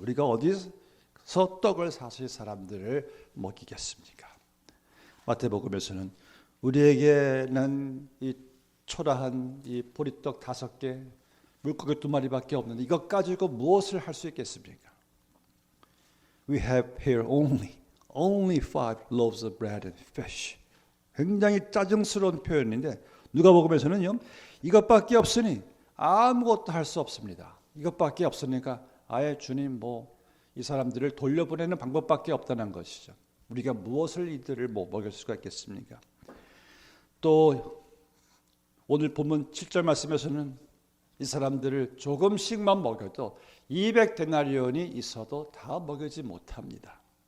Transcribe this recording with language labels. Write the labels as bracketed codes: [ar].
[ko] 우리가 어디서 떡을 사서 사람들을 먹이겠습니까? 마태복음에서는 우리에게는 이 초라한 이 보리떡 5개, 물고기 2마리밖에 없는데 이것 가지고 무엇을 할 수 있겠습니까? [en] We have here only 5 loaves of bread and fish. [ko] 굉장히 짜증스러운 표현인데 누가복음에서는요, 이것밖에 없으니 아무것도 할 수 없습니다. 이것밖에 없으니까 아예 주님 이 사람들을 돌려보내는 방법밖에 없다는 것이죠. 우리가 무엇을 이들을 먹일 수가 있겠습니까? 또 오늘 본문 7절 말씀에서는 이 사람들을 조금씩만 먹여도 200데나리온이 있어도 다 먹이지 못합니다.